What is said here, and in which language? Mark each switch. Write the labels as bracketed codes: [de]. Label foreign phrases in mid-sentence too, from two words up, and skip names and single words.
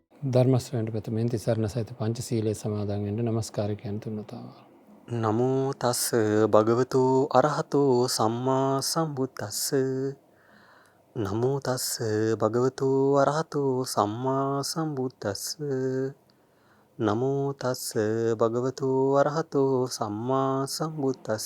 [si] ධර්ම ශ්‍රවණයට ප්‍රථමයෙන් තිසරණ සහිත පංචශීලයේ සමාදන් වෙන්න নমස්කාර කියන තුන්වතාව. [pi] නමෝ තස් භගවතු අරහතෝ සම්මා සම්බුද්දස්ස. නමෝ තස් භගවතු අරහතෝ සම්මා සම්බුද්දස්ස. නමෝ තස් භගවතු අරහතෝ සම්මා සම්බුද්දස්ස.